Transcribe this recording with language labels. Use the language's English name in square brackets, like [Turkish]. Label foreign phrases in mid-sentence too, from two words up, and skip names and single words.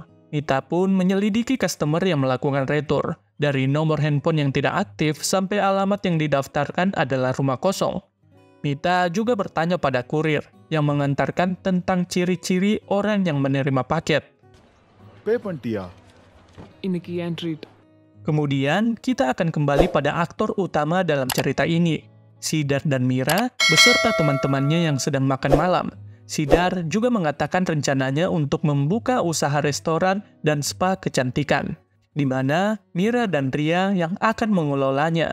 [Indonesian] Mita pun menyelidiki customer yang melakukan retur, dari nomor handphone yang tidak aktif sampai alamat yang didaftarkan adalah rumah kosong. Mita juga bertanya pada kurir yang mengantarkan tentang ciri-ciri orang yang menerima paket. [Tamil] பே பண்ணிட்டியா? இன்னைக்கு ஏன் ட்ரீட்? [Indonesian] Kemudian, kita akan kembali pada aktor utama dalam cerita ini, Sidar dan Mira beserta teman-temannya yang sedang makan malam. Sidar juga mengatakan rencananya untuk membuka usaha restoran dan spa kecantikan, di mana Mira dan Ria yang akan mengelolanya.